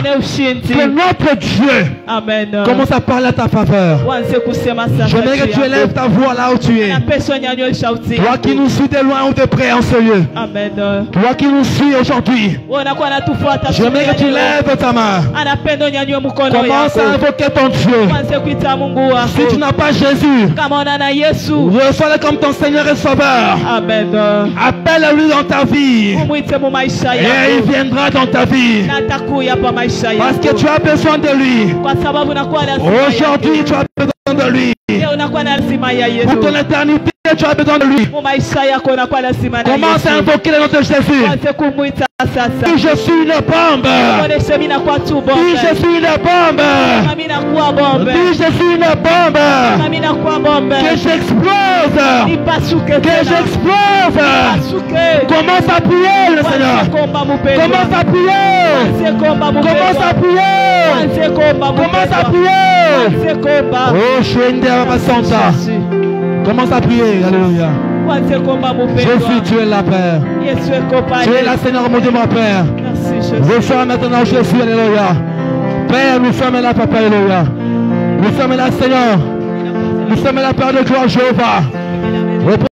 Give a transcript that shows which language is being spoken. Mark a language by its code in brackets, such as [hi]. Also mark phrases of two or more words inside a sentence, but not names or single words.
[fr] Que notre Dieu commence à parler à ta faveur. J'aimerais que tu élèves ta voix là où tu es. Toi qui nous suis de loin loin ou de près en ce lieu. Amen. Toi qui nous suis aujourd'hui, [sw] Unakuwa natufuata. [fr] j'aimerais que tu lèves ta main. [sw] Anapenda unyanyue mkono [fr] Commence [sw] wako. [fr] à invoquer ton Dieu. [sw] Uanze kuita Mungu wako. [fr] Si tu n'as pas Jésus, [sw] Kama una na Yesu. [fr] reçois-le comme ton Seigneur et Sauveur. Amen. Appelle-le dans ta vie. [sw] Umwite mu maisha [fr] Et il [sw] yako. [fr] viendra dans ta vie. [sw] Na atakuya pa maisha yako. [fr] Parce que tu as besoin de lui. [sw] Kwa sababu unakuwa lazima. [fr] Aujourd'hui, tu as besoin de lui. [sw] Leo unakuwa na lazima ya Yesu. [fr] Pour ton éternité, tu as besoin de lui. [sw] Mu maisha yako unakuwa lazima na Yesu. [fr] Commence à invoquer le nom de Jésus. [sw] Uanze kumwita sasa. [fr] Si je suis une bombe. [sw] Oneshe mimi nakuwa tu bombe. [fr] Si je suis une bombe. [sw] Mimi nakuwa bombe. [fr] Si je suis une bombe. [sw] Mimi nakuwa bombe. [fr] Que j'explose. [sw] Nipasuke [fr] Que [sw] tena. [fr] j'explose. [sw] Nipasuke. [fr] Commence à prier le Seigneur. [sw] Komba mupendwa. [fr] Commence à prier. [sw] Anze komba mupendwa. [fr] Commence à prier. [sw] Anze komba mupendwa. [fr] Commence à prier. [sw] Anze komba. [fr] Oh, Shende Santa. Commence à prier. Alléluia. [sw] Anze komba mupendwa. [fr] Jésus, tu es là, Père. [sw] Yesu eko pale. [fr] Tu es là, Seigneur, mon Dieu, mon Père. Merci Jésus. Reçois maintenant Jésus, Alléluia. Père, nous sommes là, Papa, Alléluia. Nous sommes là, Seigneur. Nous sommes là, Père de gloire, Jéhovah.